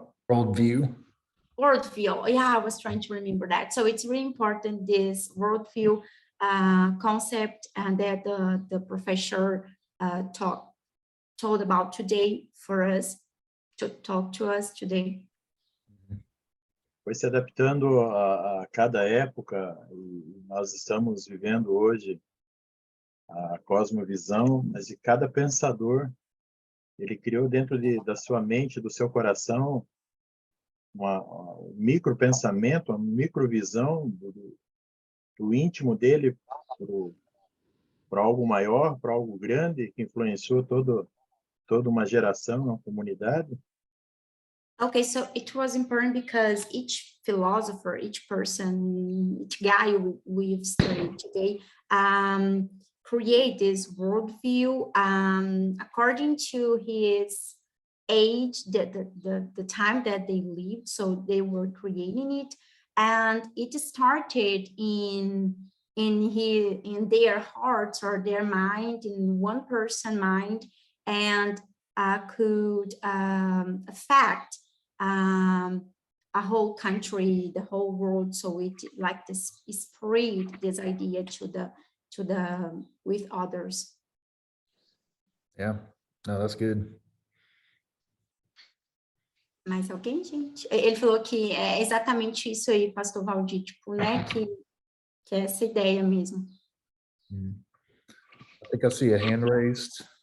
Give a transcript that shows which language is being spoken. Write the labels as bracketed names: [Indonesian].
[English] Worldview. Worldview. Yeah, I was trying to remember that. So it's really important, this worldview concept, and that the professor told about today for us to talk to us today. [Portuguese] Foi se adaptando a cada época, e nós estamos vivendo hoje a cosmovisão, mas de cada pensador, ele criou dentro da sua mente, do seu coração, um micropensamento, uma microvisão do íntimo dele para algo maior, para algo grande, que influenciou toda uma geração, uma comunidade. [English] Okay, so it was important because each philosopher, each person, each guy we've studied today create this worldview according to his age, the time that they lived. So they were creating it, and it started in their hearts or their mind, in one person's mind, and could affect a whole country, the whole world. So it like this spread this idea to the with others. Yeah, no, that's good. [Portuguese] Mais alguém, gente? Ele falou que é exatamente isso aí, pastor Valdir, tipo, né, que é essa ideia mesmo. [English] I think I see a hand raised.